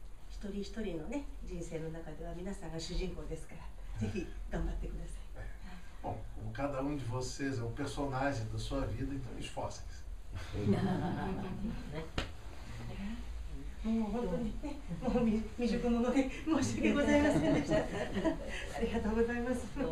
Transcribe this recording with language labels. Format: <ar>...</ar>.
<ja>一人一人のね、人生の中では皆さんが主人公ですから、ぜひ頑張ってください。</ja> <pt>Bom, como cada um de vocês é um personagem da sua vida, então esforcem-se.</pt> <ja>もう本当にね、もう未熟者で申し訳ございませんでした。ありがとうございます。</ja>